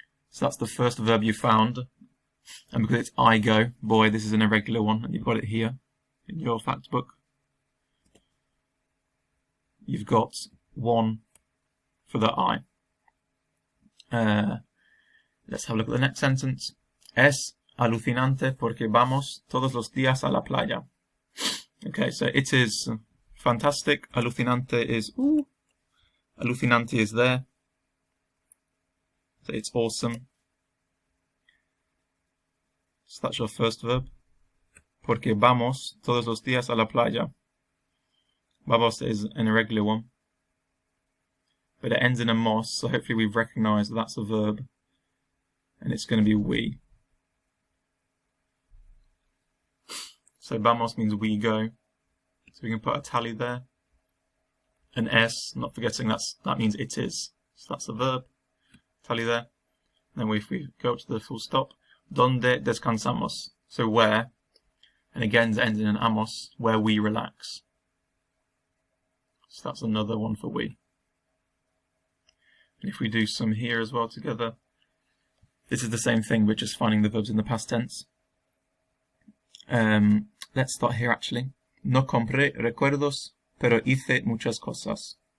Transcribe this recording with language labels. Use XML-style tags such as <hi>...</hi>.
<en>So that's the first verb you found. And because it's I go, boy, this is an irregular one, and you've got it here in your fact book. You've got one for the I. Let's have a look at the next sentence.</en> <es>Es alucinante porque vamos todos los días a la playa.</es> <en>Okay, so it is fantastic. Alucinante is alucinante is there. So it's awesome. So that's your first verb.</en> <es>Porque vamos todos los días a la playa.</es> <en>Vamos is an irregular one, but it ends in a mos, so hopefully we've recognised that that's a verb, and it's going to be we. So vamos means we go, so we can put a tally there. An S, not forgetting that means it is, so that's a verb. Tally there. Then if we go up to the full stop, donde descansamos, so where, and again it ends in an amos, where we relax. So that's another one for we. And if we do some here as well together, this is the same thing, we're just finding the verbs in the past tense. Let's start here actually.</en> <es>No compré recuerdos, pero hice muchas cosas.</es>